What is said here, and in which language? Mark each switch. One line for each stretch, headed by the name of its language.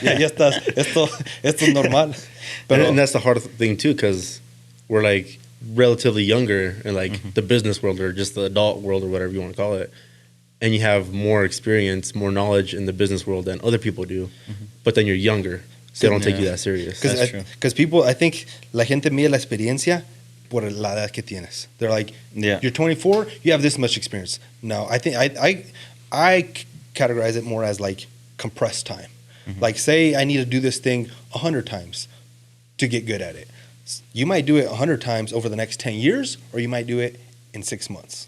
Spanish: ya estás, esto es normal.
English: But and that's the hard thing too, because we're like relatively younger in like the business world, or just the adult world, or whatever you want to call it. And you have more experience, more knowledge in the business world than other people do. But then you're younger, so they don't take you that serious. Because people, I think,
Spanish: la gente mide la experiencia por la edad que tienes.
English: They're like, you're 24, you have this much experience. No, I think I categorize it more as like compressed time. Like, say I need to do this thing 100 times to get good at it. You might do it 100 times over the next 10 years, or you might do it in 6 months.